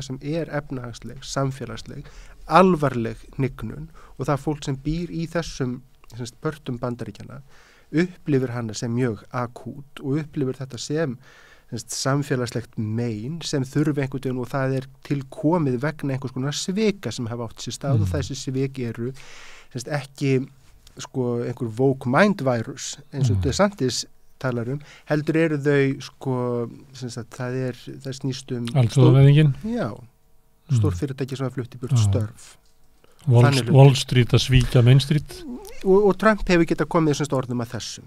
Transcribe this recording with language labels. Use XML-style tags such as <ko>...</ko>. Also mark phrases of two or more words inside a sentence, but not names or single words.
<is>sem er efnahagsleg, samfélagsleg alvarleg hnignun og það fólk sem býr í þessum börtum bandaríkjana upplifir hana sem mjög akút og upplifir þetta sem samfélagslegt mein sem þurfi einhvern veginn og það er tilkomið vegna einhvers konar svika sem hafa átt sér stað og þessi svik eru ekki einhver</is> <en>woke mind virus</en> <is>eins og DeSantis talar heldur eru þau það snýst Alþjóðavæðingin stór fyrirtæki sem hafa flutt í burt störf Wall Street að svíkja Main Street og Trump hefur getað komið orðum að þessum</is>